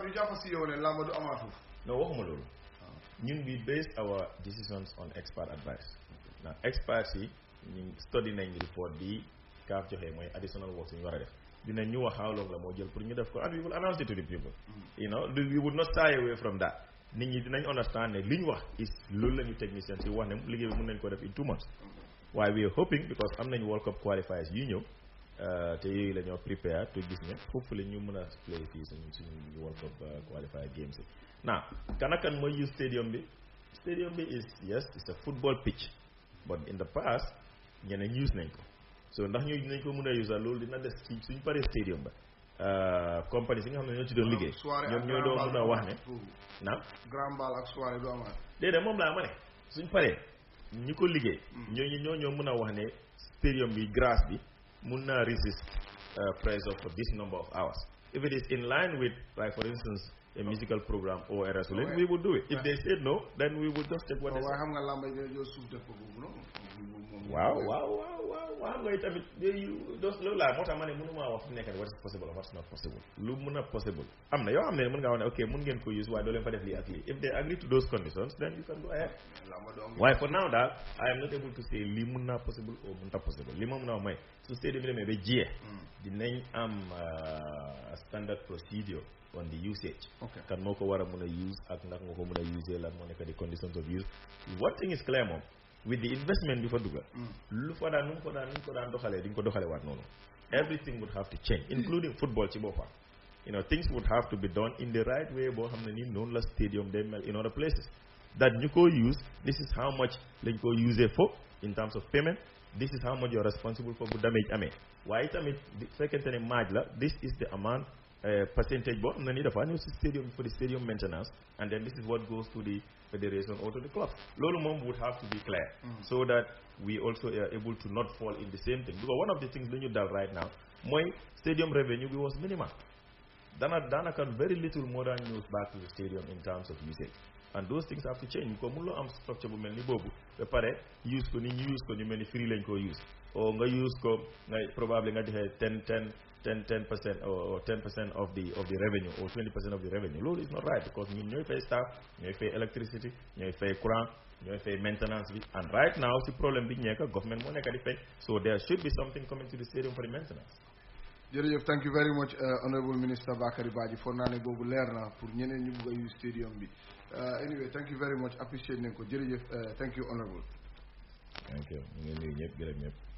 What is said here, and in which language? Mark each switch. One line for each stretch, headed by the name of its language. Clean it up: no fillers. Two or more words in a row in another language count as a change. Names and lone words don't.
Wolof: ñu jàpp si yow ne lamba du amaatu non waxuma loolu ñun
English: we based our decisions on expert advice now experts
Wolof: yi ñu study nañ report bi kaaf joxe mooy
English: additional work
Wolof: ñu war a def dinañ ñu wax
English: how long
Wolof: la moo jël pour ñu def ko and
English: we will announce it to the people you know we would not shy away from that
Wolof: nit ñi dinañ
English: understand
Wolof: ne li ñu wax
English: is
Wolof: loolu la ñu technicien si wax ne liggéey bi mën nañ ko def
English: in 2 months
Wolof: waaye
English: we are hoping
Wolof: because am nañ World Cup qualifiers yu ñëw te yooyu la ñoo prepare to gis ne hopefully ñu mën a play fii suñu World Cup qualifier games yi now kan mooy use stadium bi
English: is yes it's a football pitch but in the past
Wolof: ñeneen use nañ ko so ndax ñu dinañ ko mën a use loolu dina des ci suñ paree stadium ba compagnie si nga xam ne ñoo ci doon liggéey ñoom ñoo doon mën a wax ne na grand ball ak soirée du amaat déedéet moom laa ma ne suñ paree ñi ko liggéey ñoo mën a wax ne stadium bi grass bi mun naa
English: resist pressure for this number of hours if it is in line with like for instance a musical program or a wrestling, we would do it. If they said no, then we would just take what they said.
Wolof: Wow. Xam nga tamit loolu laa moo tax ma ne mënuma wax fu nekk
English: what is possible or what's not possible.
Wolof: Lu mën a possible am na yoo xam ne mën ngaa wax ne ok mën ngeen ko use waaye doo leen fa def lii ak lii.
English: If they agree to those conditions, then you can go ahead. Waaye for now daal I am not able to say
Wolof: lii mën naa
English: possible or
Wolof: mën ta
English: possible.
Wolof: Li ma mën a wax mooy su stadium bi demee ba jiyee dinañ am
English: standard procedure on the usage.
Wolof: Kan moo ko war a mën a use ak nag nga ko mën a use lan moo nekk
English: the conditions of use. One thing is clear
Wolof: moom
English: with the investment
Wolof: bi fa dugga lu fa daan nu mu ko daan doxalee di nga ko doxalee waat noonu.
English: Everything would have to change including football ci boppam. Things would have to be done in the right way
Wolof: boo xam ne nii noonu la stadium day mel
English: in other places that
Wolof: ñu ko
English: use this is how much
Wolof: lañ ko
English: use for in terms of payment. This is how much you're responsible for
Wolof: bu damage amee waaye tamit fekkente ne match la
English: this is the amount percentage
Wolof: boo xam ne nii dafa ñëw si stadium
English: for the stadium maintenance and then this is what goes to the federation or to the club.
Wolof: Loolu moom
English: would have to be clear so that we also are able to not fall in the same thing because one of the things
Wolof: lu ñu dal
English: right now mooy stadium revenue bi was minimal. Daanaka very little more than news back to the stadium in terms of usage and those things have to change because
Wolof: mënuloo am structure bu mel ni boobu ba pare use ko ni ñu use ko ñu mel ni free lañ ko use or nga use ko nga probably nga joxe
English: 10% or 10% of the revenue or 20% of the revenue. Loolu is not right because
Wolof: ñun ñooy fay staff ñooy fay electricity ñooy fay courant ñooy fay maintenance bi
English: and right now
Wolof: si problème bi nekk government moo nekk di fay
English: so there should be something coming to the stadium for the maintenance. jërëjëf thank you very much honorable minister Bakary Badjie for
Wolof: naa ne boobu leer na pour ñeneen ñu bugg a use stadium bi
English: anyway thank you very much appreciate
Wolof: nañ ko jërëjëf
English: thank you honorable. Thank you
Wolof: ñu ngi nuyu ñëpp gërëm ñëpp.